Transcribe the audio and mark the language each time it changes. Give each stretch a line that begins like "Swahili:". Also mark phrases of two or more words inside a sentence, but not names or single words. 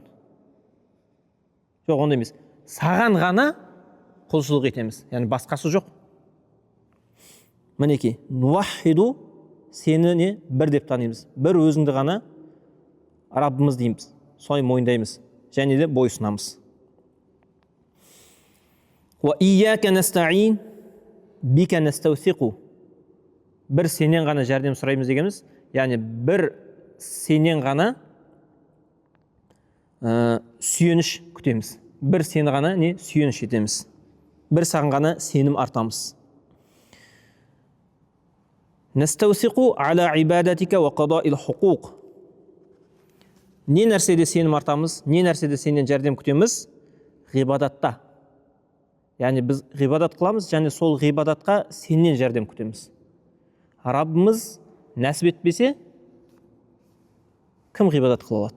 Kazakh: Жоқ, онда емес. Саған ғана құлшылық етеміз. Яғни басқасы жоқ. Мінекей, нуахиду, сені не бір деп танимыз. Бір өзіңді ғана Раббымыз дейміз. Солай мойындаймыз. Және де бойсынамыз.
Arabic: وإياك نستعين بك نستوثق.
Kazakh: Бір сенен ғана жәрдем сұраймыз дегеніміз, яғни бір сенен ғана сүйеніш күтеміз. Бір сені ғана не сүйеніш етеміз. Бір саған ғана сенім артамыз.
Arabic: نستوثق على عبادتك وقضاء الحقوق.
Kazakh: Не нәрседе сенім артамыз, не нәрседе сенен жәрдем күтеміз? Ғибадатта. Яғни біз ғибадат қыламыз, және сол ғибадатқа сенен жәрдем күтеміз. Раббымыз нәсіп етпесе, кім ғибадат қыла алады?